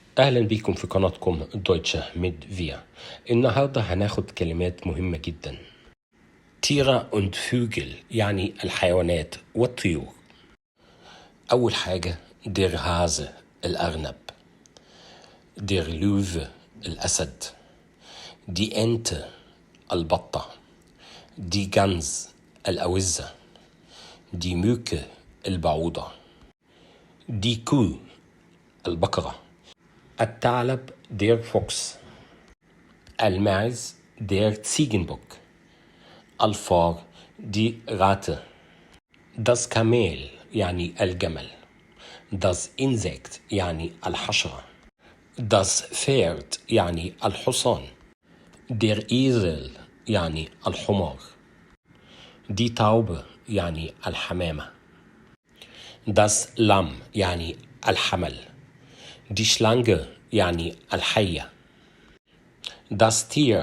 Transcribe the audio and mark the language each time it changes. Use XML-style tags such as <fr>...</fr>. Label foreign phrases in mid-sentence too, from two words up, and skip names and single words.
<ar>أهلا بيكم في قناتكم دويتشه ميد فيا. النهاردة هناخد كلمات مهمة جدا.</ar> <de>Tiere und Vögel</de> <ar>يعني الحيوانات والطيور. أول حاجة</ar> <de>der Hase الأرنب، der Löwe الأسد، die Ente البطة، die Gans الأوزة، die Mücke البعوضة، die Kuh البقرة، الثعلب der Fuchs، الماعز der Ziegenbock، الفار die Ratte، das Kamel</de> <ar>يعني الجمل،</ar> <de>das Insekt</de> <ar>يعني الحشرة،</ar> <de>das Pferd</de> <ar>يعني الحصان،</ar> <de>der Esel</de> <ar>يعني الحمار،</ar> <de>die Taube</de> <ar>يعني الحمامة،</ar> <de>das Lamm</de> <ar>يعني الحمل،</ar> <de>die Schlange</de> <ar>يعني الحية،</ar> <de>das Tier</de>